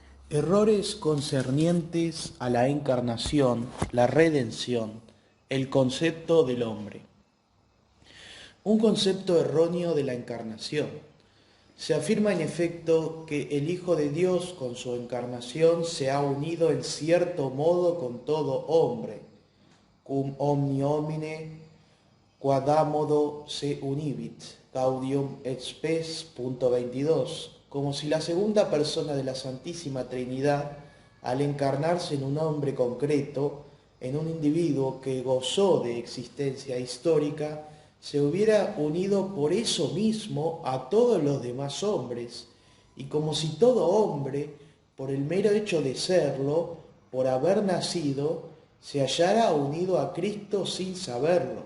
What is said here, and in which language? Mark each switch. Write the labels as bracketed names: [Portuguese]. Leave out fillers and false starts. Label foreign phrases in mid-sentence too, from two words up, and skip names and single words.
[Spanish] Errores concernientes a la encarnación, la redención, el concepto del hombre. Un concepto erróneo de la encarnación. Se afirma en efecto que el Hijo de Dios con su encarnación se ha unido en cierto modo con todo hombre, [Latin] cum omni homine quadamodo se univit, Gaudium et Spes, [Spanish] punto 22, como si la segunda persona de la Santísima Trinidad, al encarnarse en un hombre concreto, en un individuo que gozó de existencia histórica, se hubiera unido por eso mismo a todos los demás hombres, y como si todo hombre, por el mero hecho de serlo, por haber nacido, se hallara unido a Cristo sin saberlo.